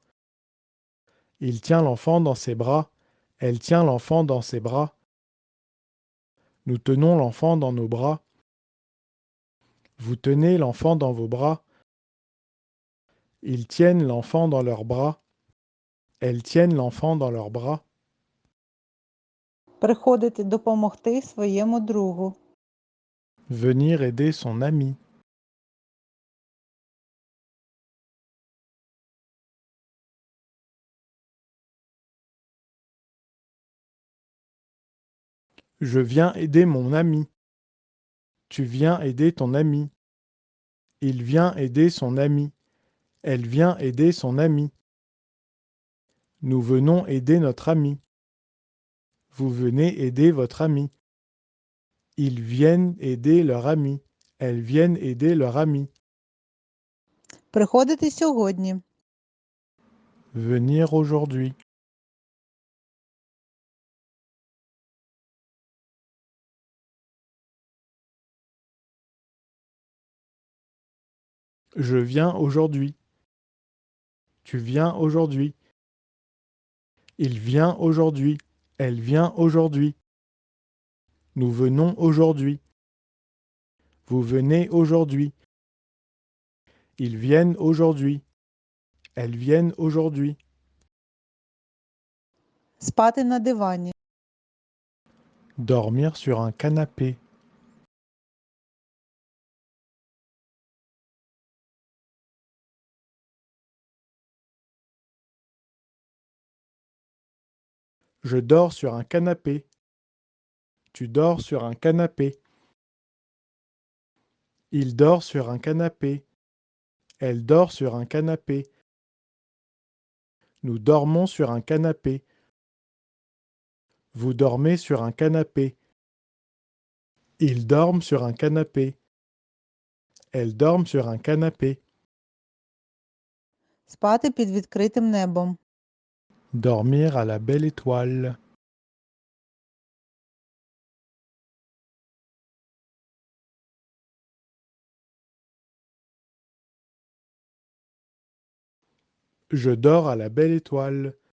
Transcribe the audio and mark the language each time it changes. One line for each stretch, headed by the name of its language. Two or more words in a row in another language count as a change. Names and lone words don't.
French: Il tient l'enfant dans ses bras. Elle tient l'enfant dans ses bras. Nous tenons l'enfant dans nos bras. Vous tenez l'enfant dans vos bras. Ils tiennent l'enfant dans leurs bras. Elles tiennent l'enfant dans leurs bras.
Ukrainian: Приходити допомогти своєму другу.
French: Venir aider son ami. Je viens aider mon ami. Tu viens aider ton ami. Il vient aider son ami. Elle vient aider son ami. Nous venons aider notre ami. Vous venez aider votre ami. Ils viennent aider leur ami. Elles viennent aider leur ami.
Ukrainian: Приходити сьогодні.
French: Venir aujourd'hui. Je viens aujourd'hui. Tu viens aujourd'hui. Il vient aujourd'hui. Elle vient aujourd'hui. Nous venons aujourd'hui. Vous venez aujourd'hui. Ils viennent aujourd'hui. Elles viennent aujourd'hui.
Ukrainian: Спати на дивані.
French: Dormir sur un canapé. Je dors sur un canapé. Tu dors sur un canapé. Il dort sur un canapé. Elle dort sur un canapé. Nous dormons sur un canapé. Vous dormez sur un canapé. Ils dorment sur un canapé. Elles dorment sur un canapé.
Ukrainian: Спати під відкритим небом.
French: Dormir à la belle étoile. Je dors à la belle étoile.